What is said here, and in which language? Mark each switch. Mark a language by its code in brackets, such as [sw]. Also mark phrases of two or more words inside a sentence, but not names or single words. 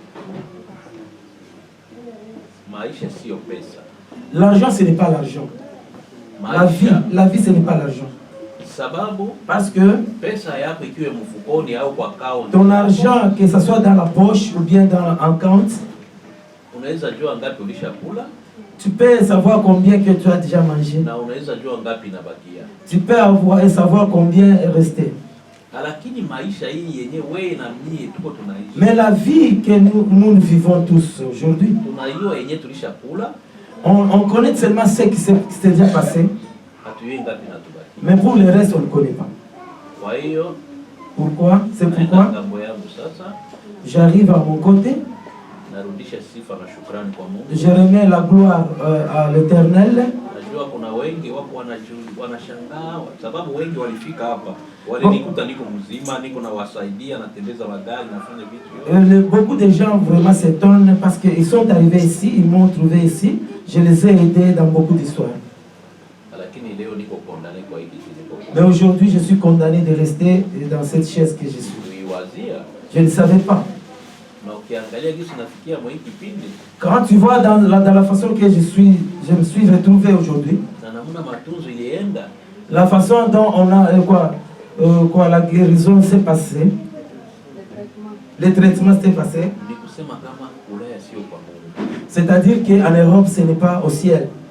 [fr] L'argent, ce n'est pas l'argent. La vie, ce n'est pas l'argent. Parce que ton argent, que ce soit dans la poche ou bien dans un compte, [sw] unaweza jua ngapi ulishakula. [fr] Tu peux savoir combien que tu as déjà mangé. [sw] Na unaweza jua ngapi inabakia. [fr] Tu peux savoir combien est resté. [sw] Lakini maisha hii yenyewe wewe na mimi tuko tunaishi. [fr] Mais la vie que nous vivons tous aujourd'hui, [sw] tunaiyo yenyewe tulishakula. [fr] On connaît seulement ce qui s'est déjà passé. [sw] Hatujui ngapi inatubaki. [fr] Mais pour le reste, on ne connaît pas. [sw] Kwa hiyo [fr] pourquoi? C'est pourquoi [sw] ngambo yangu sasa [fr] j'arrive à mon côté. [sw] Narudisha sifa na shukrani kwa Mungu. [fr] Je remets la gloire à l'Éternel. [sw] Najua kuna wengi wako wanashangaa sababu wengi walifika hapa. Walinikuta niko mzima, niko na wasaidia, natembeza magari, nafanya vitu yote. [fr] Beaucoup de gens vraiment s'étonnent parce qu'ils sont arrivés ici, ils m'ont trouvé ici. Je les ai aidés dans beaucoup d'histoires. Lakini leo niko condamné kwa hiki kitu. Mais aujourd'hui, je suis condamné de rester dans cette chaise que je suis. Je ne savais pas. Quand tu vois dans la façon que je me suis retrouvé aujourd'hui, la façon dont on a la guérison s'est passée, le traitement s'est passé, c'est-à-dire qu'en Europe, ce n'est pas au ciel.